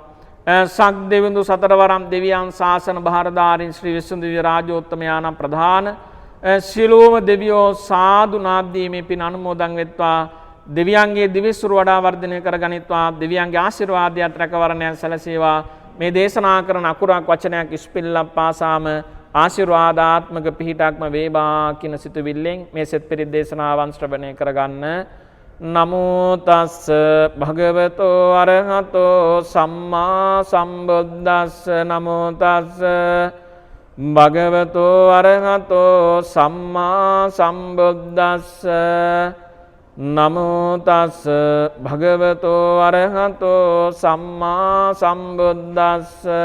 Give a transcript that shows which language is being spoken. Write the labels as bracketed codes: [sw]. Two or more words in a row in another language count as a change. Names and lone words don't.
[si] සක් දෙවිඳු සතරවරම් දෙවියන් ශාසන භාරධාරීන් ශ්‍රී විසුණු දිව්‍ය රාජෝත්තමයාණන් ප්‍රධාන සියලුම දෙවියෝ සාදු නාදීමේ පින් අනුමෝදන් වෙත්වා. දෙවියන්ගේ දිවිසුරු වඩා වර්ධනය කරගනිත්වා. දෙවියන්ගේ ආශිර්වාදයට රැකවරණයන් සැලසේවා. මේ දේශනා කරන අකුරක් වචනයක් ඉස්පිල්ලක් පාසාම ආශිර්වාදාත්මක පිහිටක්ම වේවා කියන සිතුවිල්ලෙන් මේ සෙත් පිරිත් දේශනාවන් ශ්‍රවණය කරගන්න. [pi] නමෝ තස්ස භගවතෝ අරහතෝ සම්මා සම්බුද්දස්ස. නමෝ තස්ස භගවතෝ අරහතෝ සම්මා සම්බුද්දස්ස. නමෝ තස්ස භගවතෝ අරහතෝ සම්මා සම්බුද්දස්ස.